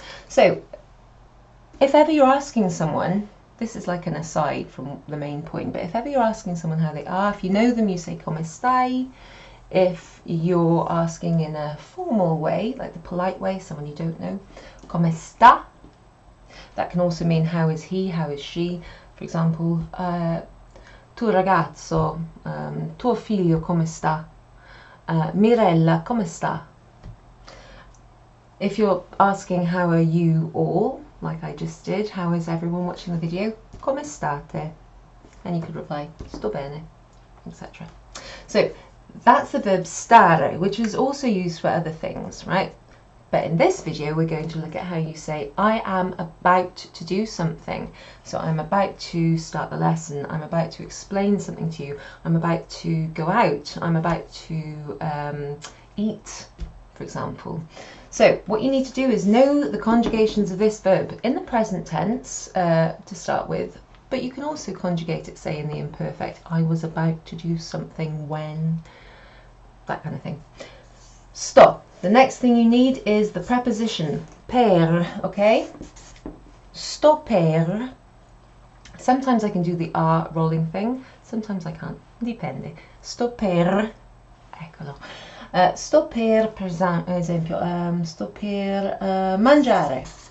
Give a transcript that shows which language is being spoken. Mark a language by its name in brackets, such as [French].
[English] So if ever you're asking someone, this is like an aside from the main point, but if ever you're asking someone how they are, if you know them, you say come stai. If you're asking in a formal way, like the polite way, someone you don't know, come sta. That can also mean how is he, how is she. [Italian] For example, tuo ragazzo, tuo figlio come sta? Mirella, come sta? [English] If you're asking how are you all, like I just did, how is everyone watching the video? Come state? And you could reply, sto bene, etc. So that's the verb stare, which is also used for other things, right? But in this video, we're going to look at how you say, I am about to do something. So I'm about to start the lesson. I'm about to explain something to you. I'm about to go out. I'm about to eat, for example. So what you need to do is know the conjugations of this verb in the present tense to start with, but you can also conjugate it, say, in the imperfect. I was about to do something when, that kind of thing. Sto. The next thing you need is the preposition per, okay? Sto per. Sometimes I can do the R rolling thing, sometimes I can't, dipende. [Italian] Sto per, eccolo. Sto per esempio, sto per mangiare.